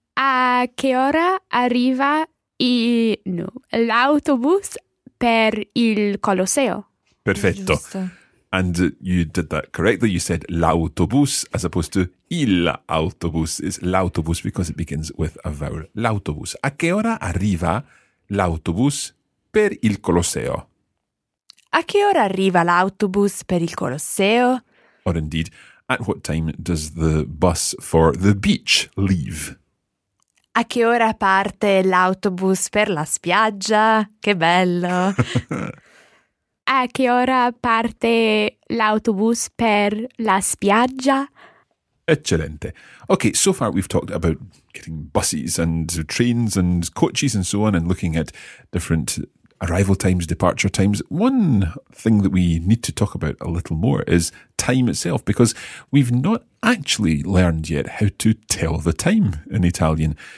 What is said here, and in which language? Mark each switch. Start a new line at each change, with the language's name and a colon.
Italian: A che ora arriva l'autobus per il Colosseo? Perfetto. Giusto.
English: And you did that correctly. You said l'autobus as opposed to il autobus. It's l'autobus because it begins with a vowel.
Italian: L'autobus. A che ora arriva l'autobus per il Colosseo? A che ora arriva l'autobus per il Colosseo?
English: Or indeed, at what time does the bus for the beach leave?
Italian: A che ora parte l'autobus per la spiaggia? Che bello! A che ora parte l'autobus per la spiaggia? Eccellente.
English: Okay, so far we've talked about getting buses and trains and coaches and so on and looking at different arrival times, departure times. One thing that we need to talk about a little more is time itself, because we've not actually learned yet how to tell the time in Italian.